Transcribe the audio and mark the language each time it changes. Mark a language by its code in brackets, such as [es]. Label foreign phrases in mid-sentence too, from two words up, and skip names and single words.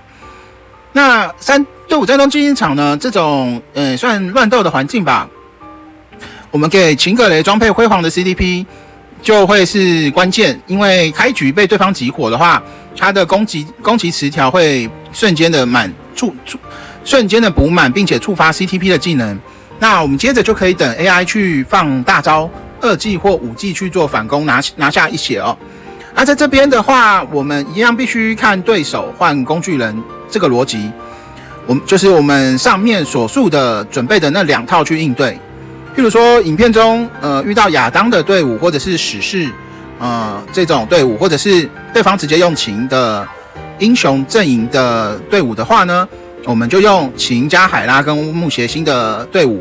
[zh] 那隊伍戰鬥激進場呢，這種算亂鬥的環境吧，我們給秦可雷裝配輝煌的 CDP 就會是關鍵，因為開局被对方擊火的話，它的攻擊詞條會瞬間的補滿，並且觸發 CTP 的技能。那我們接着就可以等 AI 去放大招2技或5技去做反攻，拿下一血哦。那在這邊的話，我們一樣必須看對手換工具人這個邏輯，就是我們上面所述的準備的那2套去應對。譬如說，影片中遇到亞當的隊伍，或者是史士這種隊伍，或者是對方直接用秦的英雄陣營的隊伍的話呢，我們就用秦加海拉跟烏木諧星的隊伍。